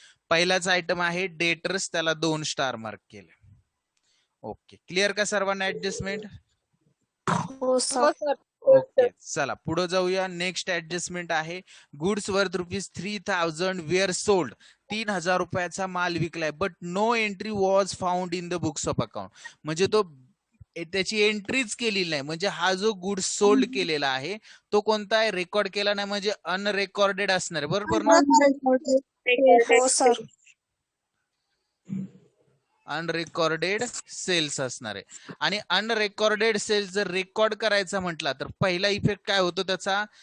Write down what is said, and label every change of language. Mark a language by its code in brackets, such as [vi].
[mr] पहिलाच आयटम आहे डेटर्स, त्याला 2 स्टार मार्क केले. ओके, क्लिअर का सर्वांना ऍडजस्टमेंट? हो हो सर. सर. ओके, चला पुढे जाऊया. [en] next adjustment [mr] आहे [en] Goods worth ₹3,000 were sold. 3,000 [mr] रुपयाचा माल विकलाय, [en] But no entry was found in the books of account. [mr] म्हणजे तो त्याची एंट्रीच केलेली नाही. म्हणजे हा जो गुड्स सोल्ड केलेला आहे तो कोणता आहे? रेकॉर्ड केला नाही, म्हणजे अनरेकॉर्डेड असणार आहे, बरोबर ना? हो सर. अनरेकॉर्डेड सेल्स असणार आहे. आणि अनरेकॉर्डेड सेल्स जर रेकॉर्ड करायचा म्हटला तर पहिला इफेक्ट काय होतो त्याचा?